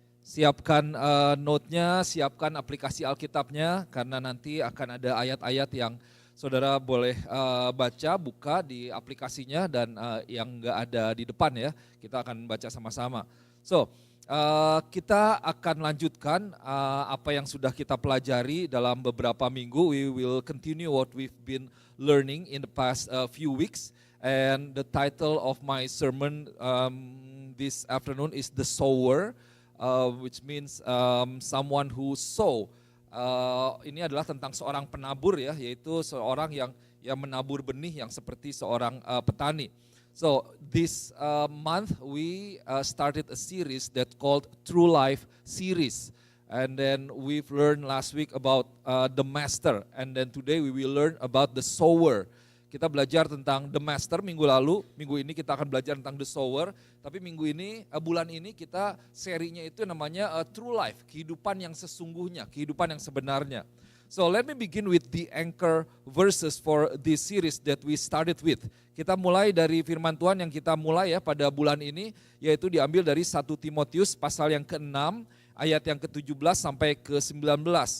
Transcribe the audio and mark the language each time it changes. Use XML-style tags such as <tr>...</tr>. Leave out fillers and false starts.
<id>Siapkan note-nya, siapkan aplikasi Alkitabnya, karena nanti akan ada ayat-ayat yang saudara boleh baca, buka di aplikasinya, dan yang enggak ada di depan ya, kita akan baca sama-sama. So, kita akan lanjutkan apa yang sudah kita pelajari dalam beberapa minggu.</id> <en>We will continue what we've been learning in the past few weeks. And the title of my sermon this afternoon is The Sower, which means someone who sow.</en> <id>Ini adalah tentang seorang penabur ya, yaitu seorang yang menabur benih yang seperti seorang petani.</id> <en>So this month we started a series that called True Life Series, and then we've learned last week about the master, and then today we will learn about the sower.</en> <id>Kita belajar tentang the master minggu lalu, minggu ini kita akan belajar tentang the sower, tapi minggu ini, bulan ini kita serinya itu namanya True Life, kehidupan yang sesungguhnya, kehidupan yang sebenarnya.</id> <en>So let me begin with the anchor verses for this series that we started with.</en> <id>Kita mulai dari firman Tuhan yang kita mulai ya pada bulan ini, yaitu diambil dari 1 Timotius pasal yang ke-6, ayat yang ke-17 sampai ke-19.</id>